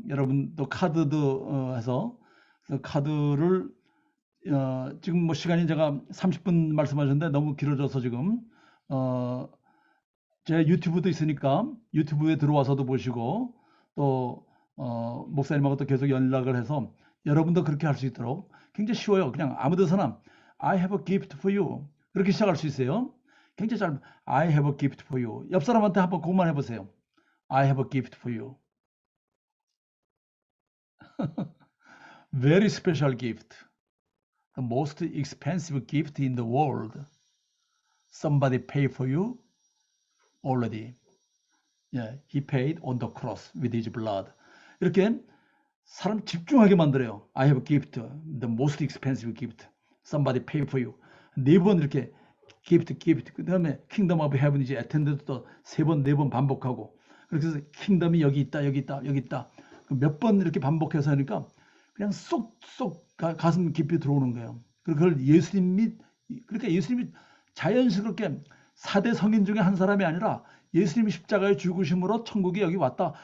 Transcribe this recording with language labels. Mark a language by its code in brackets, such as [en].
[ko] 여러분 또 카드도 해서 그 카드를 지금 뭐 시간이 제가 30분 말씀하셨는데 너무 길어져서 지금 제 유튜브도 있으니까 유튜브에 들어와서도 보시고 또 목사님하고 또 계속 연락을 해서 여러분도 그렇게 할 수 있도록 굉장히 쉬워요. 그냥 아무 데서나 [en] I have a gift for you [ko] 그렇게 시작할 수 있어요. 굉장히 짧은 [en] I have a gift for you. [ko] 옆 사람한테 한번 그것만 해보세요. [en] I have a gift for you. Very special gift. The most expensive gift in the world. Somebody paid for you already. Yeah, he paid on the cross with his blood. [ko] 이렇게 사람 집중하게 만들어요. [en] I have a gift, the most expensive gift. Somebody paid for you. [ko] 4번 이렇게 gift, gift. 그 다음에 [en] kingdom of heaven [ko] 이제 attended 또 3번, 4번 반복하고. 그렇게 해서 kingdom이 여기 있다, 여기 있다, 여기 있다. 몇 번 이렇게 반복해서 하니까 그냥 쏙쏙 가슴 깊이 들어오는 거예요. 그걸 예수님이, 그러니까 예수님이 자연스럽게 4대 성인 중에 한 사람이 아니라 예수님이 십자가에 죽으심으로 천국이 여기 왔다.